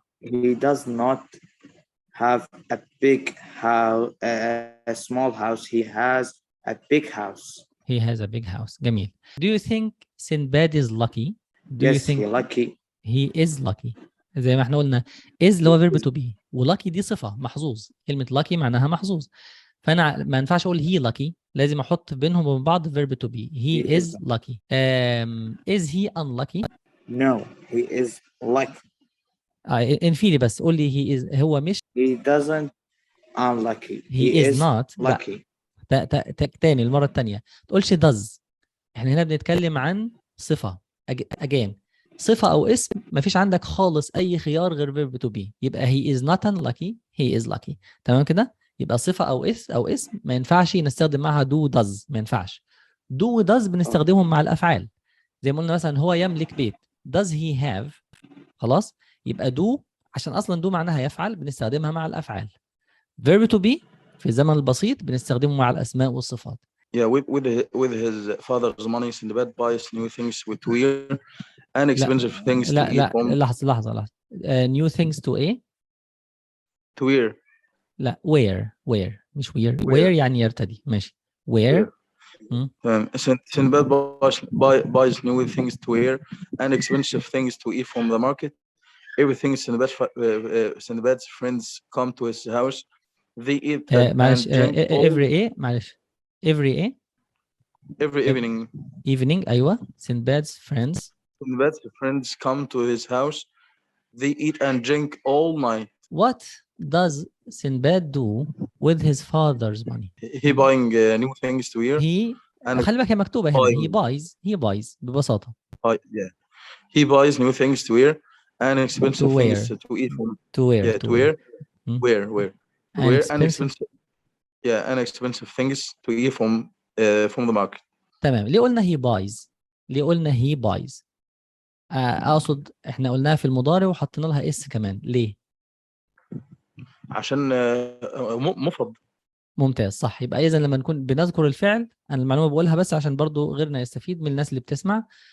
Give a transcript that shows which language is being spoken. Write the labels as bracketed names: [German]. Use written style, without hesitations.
[English] He does not have a big house, a small house. He has a big house. he has a big house. جميل. Do you think Sinbad is lucky? Do you Yes, think he lucky. he is lucky؟ [Arabic] زي ما احنا قلنا is اللي هو verb to be، وlucky دي صفة، محظوظ. كلمة lucky معناها محظوظ. فانا ما ينفعش اقول [English] he lucky، [Arabic] لازم احط بينهم وبين بعض verb to be. [English] he is lucky. Is he unlucky؟ No, he is lucky. [Arabic] انفيني بس. قول لي [English] he is، [Arabic] هو مش [English] He doesn't unlucky. he is not. lucky. [Arabic] تاني المرة التانية تقولش does. احنا هنا بنتكلم عن صفة. again صفة أو اسم ما فيش عندك خالص أي خيار غير verb to be. [English] يبقى he is not unlucky، he is lucky. [Arabic] تمام كده؟ يبقى صفة أو اسم ما ينفعش نستخدم معها do does، ما ينفعش. do و does بنستخدمهم مع الأفعال. زي ما قلنا مثلا هو يملك بيت. [English] does he have؟ [Arabic] خلاص؟ يبقى do عشان أصلا do معناها يفعل، بنستخدمها مع الأفعال. verb to be في الزمن البسيط بنستخدمه مع الأسماء والصفات. [English] Yeah, with his father's money, Sinbad buys new things with weird and expensive things to eat [Arabic] لا [English] from. [Arabic] لحظة. [English] new things to ايه؟ To wear. [Arabic] لا wear مش wear يعني يرتدي. ماشي. wear. [English] Sinbad buys new things to wear and expensive things to eat from the market. Everything Sinbad's friends come to his house. They eat [Arabic] معلش. [English] and drink every evening. أيوة. Sinbad's friends come to his house. They eat and drink all night. What does Sinbad do with his father's money? He buying new things to wear. [Arabic] خلي بالك هي مكتوبة هنا. [English] he buys ببساطة. Yeah. He buys new things to wear and expensive things to eat from. To wear. And expensive things to eat from the market. [Arabic] تمام. ليه قلنا he buys؟ اقصد احنا قلناها في المضارع وحطينا لها اس كمان. ليه؟ عشان مفرد. ممتاز، صح. يبقى اذا لما نكون بنذكر الفعل، انا المعلومه بقولها بس عشان برضو غيرنا يستفيد من الناس اللي بتسمع.